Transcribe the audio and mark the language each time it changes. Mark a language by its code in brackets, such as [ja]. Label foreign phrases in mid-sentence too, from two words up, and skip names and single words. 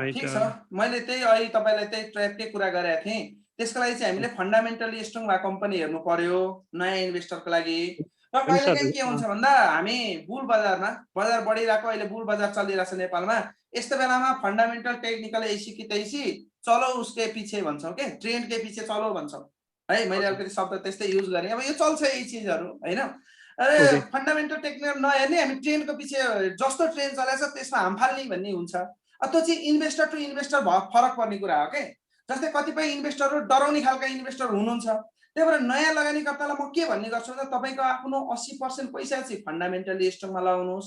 [ne] ठीक छ, मैले त्यही अहिले तपाईलाई त्यही ट्र्यापकै कुरा गरेको थिएँ। त्यसको लागि चाहिँ हामीले [en] fundamentally strong [ne] भएको कम्पनी हेर्नु पर्यो नयाँ इन्भेस्टरको लागि। र कहिलेकाहीँ के हुन्छ भन्दा हामी बुल बजारमा बजार बढिरहेको अहिले बुल बजार चलिरहेछ नेपालमा, यस्तो बेलामा [en] fundamental technical [hi] ऐसी कि तैसी चलो उसके पीछे [ne] भन्छौँ के, [hi] ट्रेन्ड के पीछे चलो [ne] भन्छौँ है। मैले अलिकति शब्द त्यस्तै युज गरेँ। अब यो चल्छ यही चिजहरू होइन। अरे [en] fundamental technical [ne] नहेर्ने हामी ट्रेन्डको पछि जस्तो ट्रेन्ड चलेछ त्यसमा हाम फाल्ने भन्ने हुन्छ। त्यो चाहिँ [en] investor to investor [ne] फरक पर्ने कुरा हो के। जस्तै कतिपय इन्भेस्टरहरू डराउने खालका इन्भेस्टर हुनुहुन्छ, त्यही भएर नयाँ लगानीकर्तालाई म के भन्ने गर्छु भन्दा तपाईँको आफ्नो 80% पैसा चाहिँ फन्डामेन्टली स्टकमा लगाउनुहोस्।